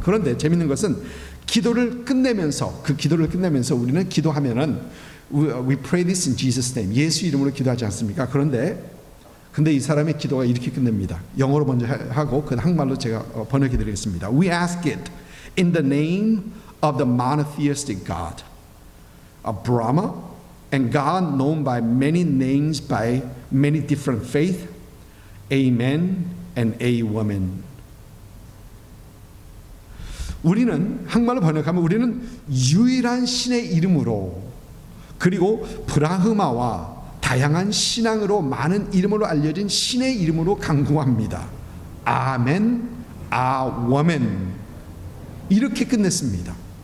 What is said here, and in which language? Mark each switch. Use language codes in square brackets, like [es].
[ko] 그런데 재밌는 것은 그 기도를 끝내면서 우리는 기도하면은 [en] We pray this in Jesus' name. [ko] 예수 이름으로 기도하지 않습니까? 근데 이 사람의 기도가 이렇게 끝냅니다. 영어로 먼저 하고 그 한국말로 제가 번역해 드리겠습니다. [en] We ask it in the name of the monotheistic God, a Brahma, and God known by many names by many different faiths, a man and a woman. [ko] 우리는 한국말로 번역하면 우리는 유일한 신의 이름으로 그리고 브라흐마와 다양한 신앙으로 많은 이름으로 알려진 신의 이름으로 강구합니다. 아멘, 아워멘. 이렇게 끝냈습니다.